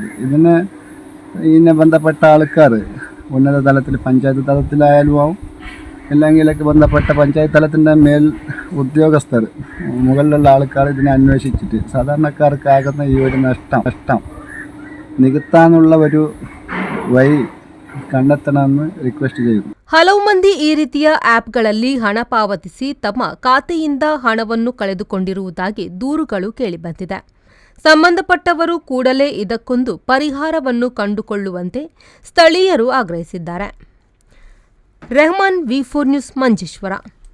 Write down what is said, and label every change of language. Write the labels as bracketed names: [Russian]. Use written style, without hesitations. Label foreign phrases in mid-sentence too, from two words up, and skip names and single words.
[Malayalam] ഇതിനെ ബന്ധപ്പെട്ട ആൾക്കാർ ഉന്നത തലത്തിൽ പഞ്ചായത്ത് തലത്തിലായാലും ആവും, ഇല്ലെങ്കിലൊക്കെ ബന്ധപ്പെട്ട പഞ്ചായത്ത് തലത്തിൻ്റെ മേൽ ഉദ്യോഗസ്ഥർ മുകളിലുള്ള ആൾക്കാർ ഇതിനെ അന്വേഷിച്ചിട്ട് സാധാരണക്കാർക്കാകുന്ന ഈ ഒരു നഷ്ടം നികത്താനുള്ള ഒരു വഴി കണ്ടെത്തണമെന്ന് ರಿಕ್ವೆಸ್ಟ್ ചെയ്യുന്നു. [Kannada] ಹಲವು ಮಂದಿ ಈ ರೀತಿಯ ಆ್ಯಪ್ಗಳಲ್ಲಿ ಹಣ ಪಾವತಿಸಿ ತಮ್ಮ ಖಾತೆಯಿಂದ ಹಣವನ್ನು ಕಳೆದುಕೊಂಡಿರುವುದಾಗಿ ದೂರುಗಳು ಕೇಳಿಬಂದಿದೆ. ಸಂಬಂಧಪಟ್ಟವರು ಕೂಡಲೇ ಇದಕ್ಕೊಂದು ಪರಿಹಾರವನ್ನು ಕಂಡುಕೊಳ್ಳುವಂತೆ ಸ್ಥಳೀಯರು ಆಗ್ರಹಿಸಿದ್ದಾರೆ. ರೆಹಮಾನ್, V4 ನ್ಯೂಸ್, ಮಂಜೇಶ್ವರ.